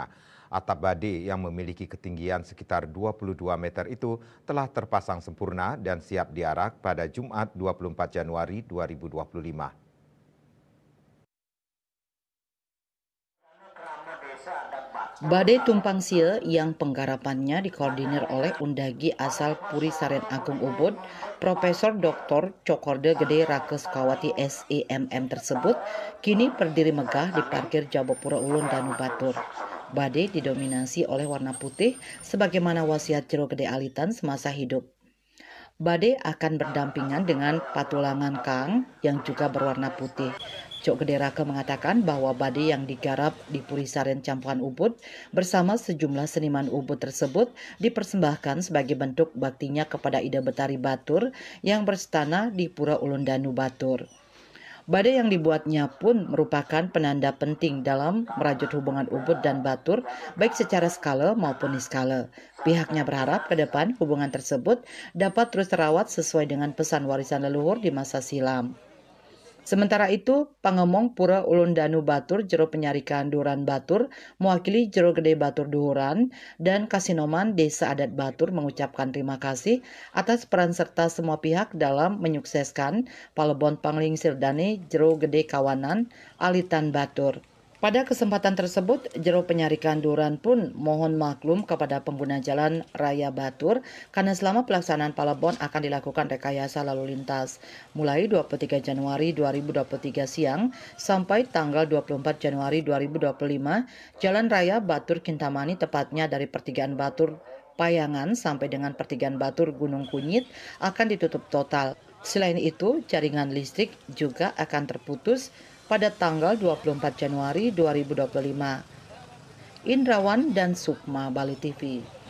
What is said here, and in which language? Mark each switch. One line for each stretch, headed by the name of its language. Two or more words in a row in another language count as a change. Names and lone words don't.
Indonesian: Atap badai yang memiliki ketinggian sekitar 22 meter itu telah terpasang sempurna dan siap diarak pada Jumat 24 Januari 2025. Badai tumpang sia yang penggarapannya dikoordinir oleh Undagi asal Puri Saren Agung Ubud, Profesor Dr. Cokorde Gede Rakes Kawati SEMM tersebut kini berdiri megah di parkir Jabopura Ulun Danu Batur. Badai didominasi oleh warna putih sebagaimana wasiat Jero Gede Alitan semasa hidup. Badai akan berdampingan dengan patulangan Kang yang juga berwarna putih. Cok Gede Rake mengatakan bahwa badai yang digarap di Puri Saren Campuhan Ubud bersama sejumlah seniman Ubud tersebut dipersembahkan sebagai bentuk baktinya kepada Ida Betari Batur yang berstana di Pura Ulun Danu Batur. Badai yang dibuatnya pun merupakan penanda penting dalam merajut hubungan Ubud dan Batur, baik secara skala maupun niskala. Pihaknya berharap ke depan hubungan tersebut dapat terus terawat sesuai dengan pesan warisan leluhur di masa silam. Sementara itu, Pangemong Pura Ulun Danu Batur Jero Penyarikan Duran Batur mewakili Jero Gede Batur Duhuran dan Kasinoman Desa Adat Batur mengucapkan terima kasih atas peran serta semua pihak dalam menyukseskan Palebon Panglingsir Dane Jero Gede Kawanan Alitan Batur. Pada kesempatan tersebut, Jero Penyarikan Duran pun mohon maklum kepada pengguna jalan Raya Batur karena selama pelaksanaan Palebon akan dilakukan rekayasa lalu lintas mulai 23 Januari 2023 siang sampai tanggal 24 Januari 2025. Jalan Raya Batur Kintamani tepatnya dari pertigaan Batur Payangan sampai dengan pertigaan Batur Gunung Kunyit akan ditutup total. Selain itu, jaringan listrik juga akan terputus pada tanggal 24 Januari 2025. Indrawan dan Sukma, Bali TV.